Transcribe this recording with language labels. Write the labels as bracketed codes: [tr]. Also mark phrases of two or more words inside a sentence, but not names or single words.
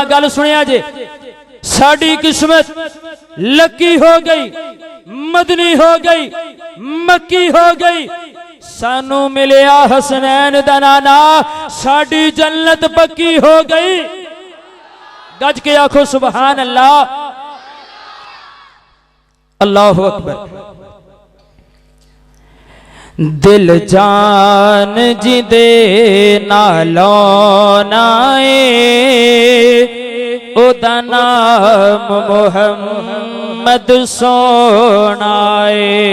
[pa] گل سنیا جے، ساڈی قسمت لکی ہو گئی، مدنی ہو گئی، مکی ہو گئی. سانوں ملیا حسنین دا نانا، ساڈی جنت پکی ہو گئی. گج کے آکھو [ar] سبحان الله. الله أكبر. [pa] دل جان جدے نالوں نائے، اودا نام محمد سوہنائے.